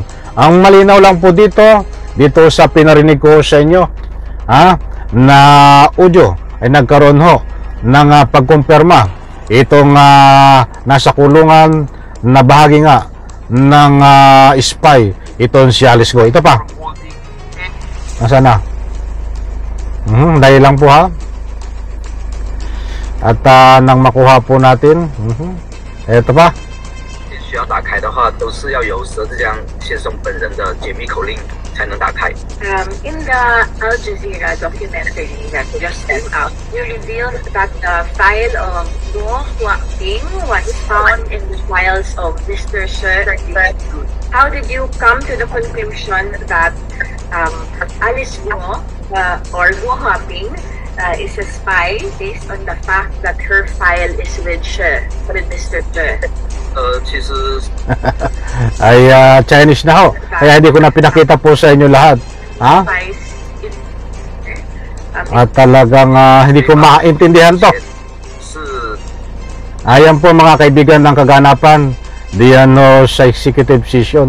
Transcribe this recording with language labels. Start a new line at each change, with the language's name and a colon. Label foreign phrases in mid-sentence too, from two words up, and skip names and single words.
Filipino: Ang malinaw lang po dito sa pinarinig ko sa inyo na audio ay nagkaroon ho ng pagkumpirma itong nasa kulungan na bahagi nga ng spy itong si Alice Go. Ito pa. Nasaan na? Dahil lang po ha. At nang makuha po natin. Ito pa.
Chinese: 需要打开的话，都是要由佘志江先生本人的解密口令才能打开。
English: In the Al Jazeera documentary that you just sent out, you revealed that the file of Guo Huaping was found in the files of Mr. She. How did you come to the conclusion that Alice Guo or Guo Huaping is a spy based on the fact that her file is with Mr. She?
Chinese: 其实
Filipino: ay Chinese na ho. Kaya hindi ko na pinakita po sa inyo lahat. Ha?
English: Spies in
Filipino: At talagang hindi ko maintindihan to.
Chinese: 是
Filipino: Ayan po mga kaibigan ng kaganapan diyan sa executive session.